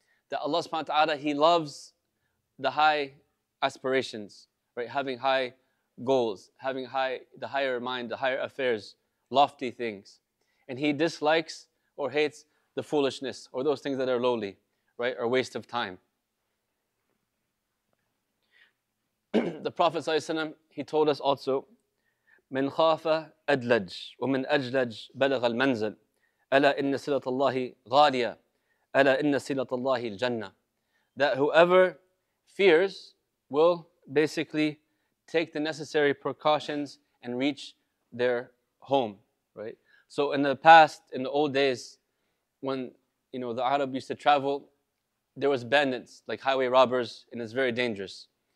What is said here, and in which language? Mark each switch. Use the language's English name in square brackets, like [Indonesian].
[English] That Allah subhanahu wa ta'ala, He loves the high aspirations, right? Having high goals, having the higher mind, the higher affairs, lofty things. And He dislikes or hates the foolishness or those things that are lowly, right? Or waste of time. The Prophet ﷺ, he told us also, [Arabic] من خاف أدلج ومن أجلج بلغ المنزل ألا إن صلة الله غالية ألا إن صلة الله الجنة. [English] That whoever fears will basically take the necessary precautions and reach their home, right? So in the past, in the old days, when the Arab used to travel, there was bandits, like highway robbers, and it's very dangerous.